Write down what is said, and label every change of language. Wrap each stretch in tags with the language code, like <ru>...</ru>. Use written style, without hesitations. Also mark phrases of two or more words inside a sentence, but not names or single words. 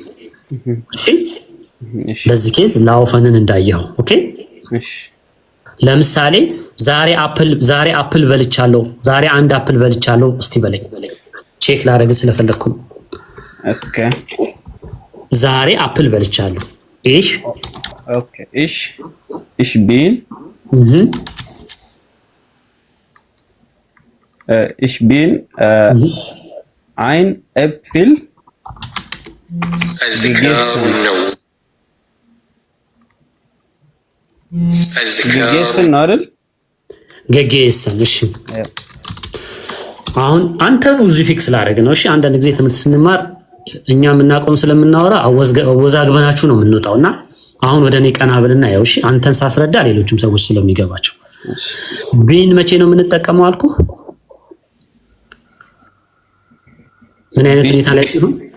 <am>እሺ በዚህ ኬዝ ላውፈንን እንዳየው ኦኬ እሺ ለምሳሌ ዛሬ አፕል በልቻለሁ ዛሬ አንድ አፕል በልቻለሁ እስቲ በለኝ ቼክ ላደርግ ስለፈለኩ ነው ኦኬ ዛሬ አፕል በልቻለሁ</am> <de>ኦኬ ich bin ein Apfel gegessen አይደል</de> <am>gegessen እሺ አሁን አንተ ብዙ ፊክስ ላደርግ ነው እሺ አንዳንድ ጊዜ ትምህርት ስንማር እኛ የምናቆም ስለምናወራ አወዛግበናችሁ ነው የምንወጣውና አሁን ወደ እኔ ቀና ብልና ያው እሺ አንተን ሳስረዳ ሌሎችም ሰዎች ስለሚገባቸው ቢን መቼ ነው የምንጠቀመው አልኩ ምን አይነት ሁኔታ ላይ ሲሆን</am>